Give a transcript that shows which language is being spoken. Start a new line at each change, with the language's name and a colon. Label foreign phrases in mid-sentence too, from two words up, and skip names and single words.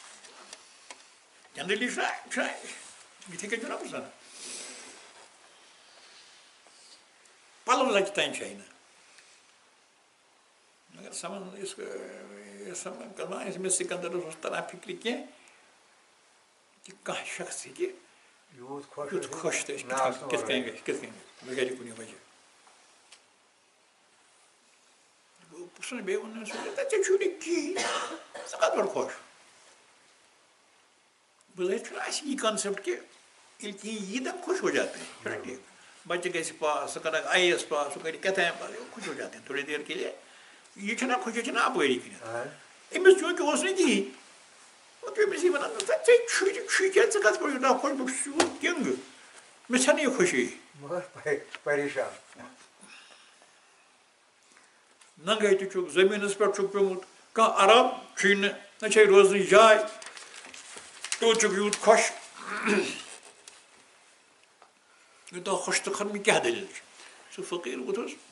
Kashmiri: جنرلی چھُنہ یِتھٕے کٔنۍ چھُنہ پرٛژھان پلو لچہِ تانۍ چھِ نہٕ مگر سمجھ أمِس سکندرس اوس تران فکرِ کینٛہہ کہِ کانٛہہ شخص ہیٚکہِ یُتھ خۄش تہٕ کِتھ کٔنۍ گژھِ بغٲر کُنہِ وجہ پرٛژھُن بیٚیہِ ووٚنُن ژےٚ چھُے نہٕ کِہیٖنۍ ژٕ کتھ پٮ۪ٹھ خۄش بظٲہر چھُنہ اَسہِ یی کنسیپٹ کہ ییٚلہِ کینٛہہ یی دپ
Urdu: خۄش ہو جاتے ہیں
Kashmiri: چھُنہ ٹھیٖک بچہِ گژھِ پاس سُہ کرکھ آئی اے ایس پاس سُہ کرِ کیٛاہتام پاس
Urdu: خۄش ہو جاتے ہیں تھوڑی دیر کے لیے
Kashmiri: یہِ چھُنہ خۄش یہِ چھُنہ اپٲری کِنٮ۪تھ أمِس چوٗنٛکہِ اوس نہٕ کِہیٖنۍ پتہٕ پیوٚو أمِس یی وَنان ژےٚ چھُے کیٛاہ ژٕ کتھ پٲٹھۍ یوٗتاہ خۄش بہٕ چھُس یوٗت کِنٛگہٕ مےٚ چھَنہٕ یہِ خوشی ننٛگے تہِ چھُکھ زٔمیٖنس پٮ۪ٹھ چھُکھ پیوٚمُت کانٛہہ آرام چھُے نہٕ نہ چھے روزنٕچ جاے توٚت چھُکھ یوٗت خۄش یوٗتاہ خۄش تہٕ کھۄتہٕ کیٛاہ دٔلیٖل چھِ سُہ فقیٖر ووٚتھُس